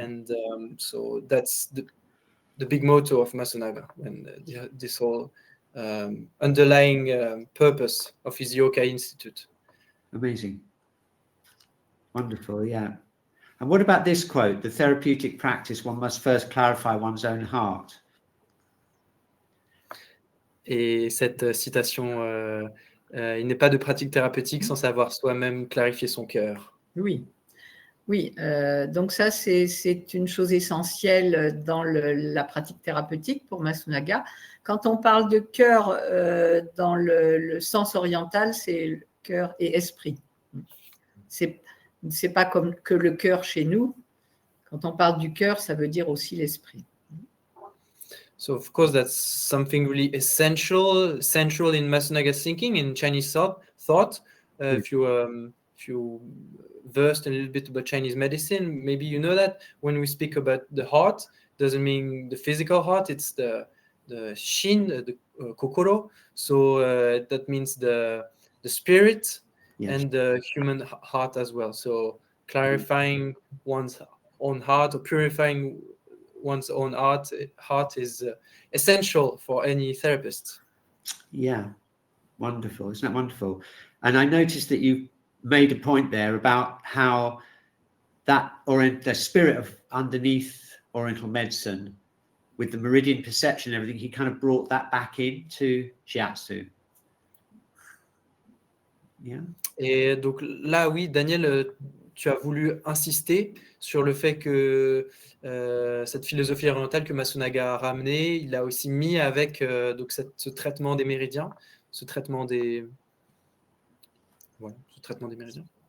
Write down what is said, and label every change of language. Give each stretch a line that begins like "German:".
English: And so that's the big motto of Masunaga and this whole underlying purpose of his Yokai Institute. Amazing. Wonderful, yeah. And what about this quote? The therapeutic practice, one must first clarify one's own heart.
French: Et cette citation, il n'est pas de pratique thérapeutique sans savoir soi-même clarifier son cœur. Oui, donc ça c'est une chose essentielle dans la pratique thérapeutique pour Masunaga. Quand on parle de cœur dans le sens oriental, c'est cœur et esprit. C'est pas comme que le cœur chez nous. Quand on parle du cœur, ça veut dire aussi l'esprit.
English: So of course that's something really central in Masunaga's thinking in Chinese thought. thought. If you versed a little bit about Chinese medicine, maybe you know that when we speak about the heart, doesn't mean the physical heart, it's the shin, the kokoro. So that means the spirit and the human heart as well. So clarifying one's own heart or purifying one's own heart is essential for any therapist. Yeah, wonderful. Isn't that wonderful? And I noticed that you made a point there about how that the spirit of underneath Oriental medicine with the meridian perception and everything, he kind of brought that back into shiatsu. Yeah.
French: Et donc là, oui, Daniel, tu as voulu insister sur le fait que cette philosophie orientale que Masunaga a ramenée, il a aussi mis avec donc ce traitement des méridiens, ce traitement des méridiens.